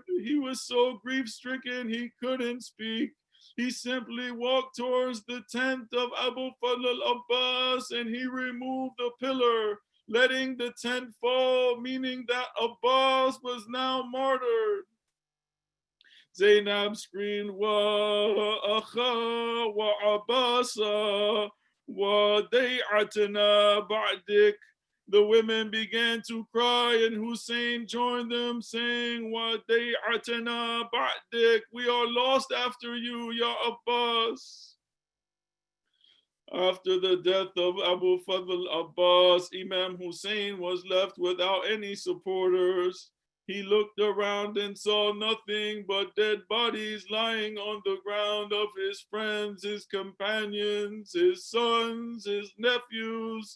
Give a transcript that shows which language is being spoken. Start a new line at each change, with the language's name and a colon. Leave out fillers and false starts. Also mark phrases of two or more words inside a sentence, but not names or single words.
English: He was so grief-stricken he couldn't speak. He simply walked towards the tent of Abu Fadl al-Abbas and he removed the pillar, letting the tent fall, meaning that Abbas was now martyred. Zainab screamed,
Arabic: Wa akha wa Abbasa wa day'atana ba'dik.
English: The women began to cry and Hussein joined them saying,
Arabic: Wa day'atana ba'dik.
English: We are lost after you,
Arabic: Ya Abbas.
English: After the death of Abu Fadl Abbas, Imam Hussein was left without any supporters. He looked around and saw nothing but dead bodies lying on the ground of his friends, his companions, his sons, his nephews.